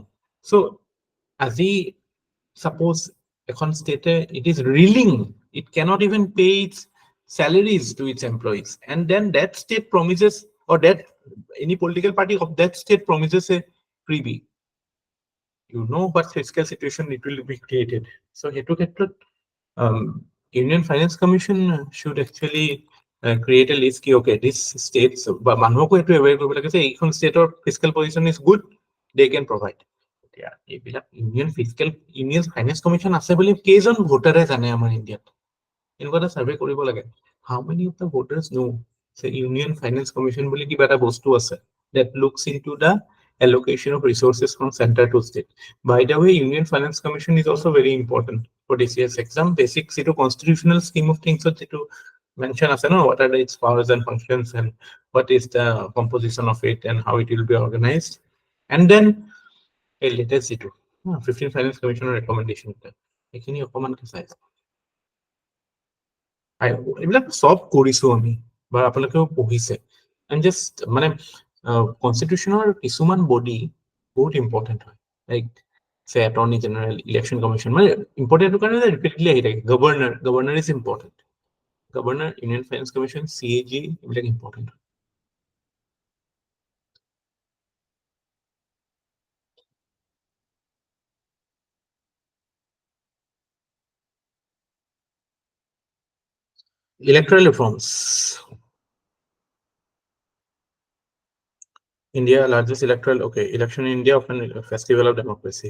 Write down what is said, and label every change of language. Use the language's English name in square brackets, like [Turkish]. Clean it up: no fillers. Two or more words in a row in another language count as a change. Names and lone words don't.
[English] So আজি suppose এখন state it is reeling, it cannot even pay its salaries to its employees, and then that state promises, or that any political party of that state promises a freebie. You know what fiscal situation it will be created. So [Assamese] হেতু ক্ষেত্ৰত [English] Union Finance Commission should actually create a list ki okay, this states [Assamese] বা মানুহকো এটু [English] aware [Assamese] কৰিব লাগে যে এইখন [English] state or fiscal position is good, they can provide. [Assamese] এইবিলাক ইউনিয়ন ফাইনেন্স কমিশন আছে বুলি কেইজন ভোটাৰে জানে আমাৰ ইণ্ডিয়াত? এনেকুৱা এটা সাৰ্ভে কৰিব লাগে, [English] How many of the voters know Union Finance Commission [Assamese] বুলি কিবা এটা বস্তু আছে [English] that looks into the allocation of resources from center to state. By the way, Union Finance Commission is also very important for this year's exam. Basics to constitutional scheme of things to mention as what are its powers and functions and what is the composition of it and how it will be organized. And then a latest 15 Finance Commissioner recommendation. [Assamese] এইখিনি অকমানকে চাইছে এইবিলাক সব কৰিছো আমি বা আপোনালোকেও পঢ়িছে, [English] and just [Assamese] মানে কনষ্টিটিউচনৰ কিছুমান বডি বহুত ইম্পৰ্টেণ্ট হয়, [English] লাইক say Attorney General, Election Commission, [Assamese] মানে ইম্পৰ্টেণ্ট কাৰণে ৰিপিটেডলি আহি থাকে। [English] Governor is important, [Assamese] গভৰ্ণৰ, ইউনিয়ন ফাইনেন্স কমিশ্যন, CAG এইবিলাক ইম্পৰ্টেণ্ট। [English] Electoral reforms. India largest electoral, election in India often a festival of democracy.